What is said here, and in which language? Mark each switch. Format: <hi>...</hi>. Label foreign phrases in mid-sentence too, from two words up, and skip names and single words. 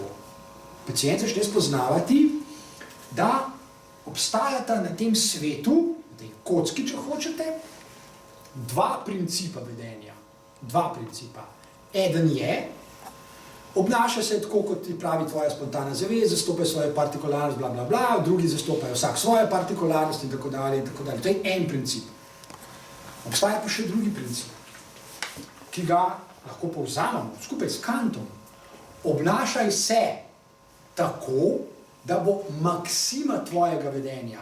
<sl>Pacient začne spoznavati, da obstajata na tem svetu, na tej kocki, če hočete, dva principa vedenja. Dva principa. Eden je, obnaša se tako, kot ti pravi tvoja spontana zavest, zastopajo svojo partikularnost, bla, bla, bla, drugi zastopajo vsak svojo partikularnost in tako dalje, in tako dalje. To je en princip. Obstaja pa še drugi princip, ki ga lahko povzamemo skupaj s Kantom. Obnašaj se tako, da bo maksima tvojega vedenja.</sl>